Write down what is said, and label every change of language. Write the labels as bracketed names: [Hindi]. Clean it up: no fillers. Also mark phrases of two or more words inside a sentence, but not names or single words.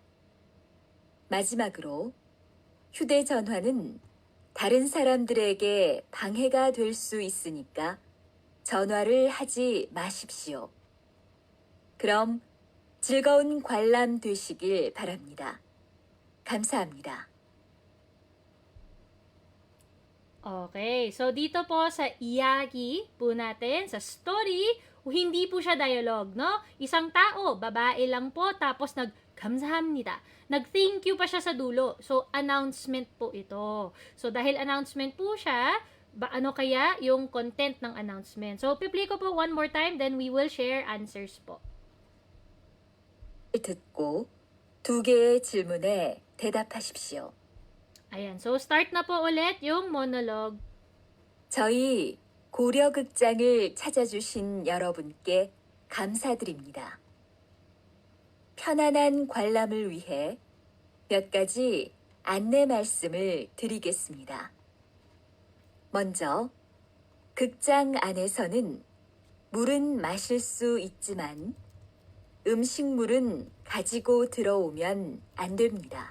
[Korean] 마지막으로, 휴대전화는 다른 사람들에게 방해가 될 수 있으니까 전화를 하지 마십시오. 그럼 즐거운 관람 되시길 바랍니다. 감사합니다. [Filipino] Okay, so dito po sa iyagi po natin, sa story, hindi po siya dialogue, no? Isang tao, babae lang po, tapos 감사합니다. Nag-thank you pa siya sa dulo. So, announcement po ito. So, dahil announcement po siya, ano kaya yung content ng announcement? So, piplay ko po [English] one more time, then we will share answers [Filipino] po. [Korean] 듣고 두 개의 질문에 대답하십시오. [Filipino] Ayan. So, start na po ulit yung monologue. [Korean] 저희 고려극장을 찾아주신 여러분께 감사드립니다. 편안한 관람을 위해 몇 가지 안내 말씀을 드리겠습니다. 먼저, 극장 안에서는 물은 마실 수 있지만 음식물은 가지고 들어오면 안 됩니다.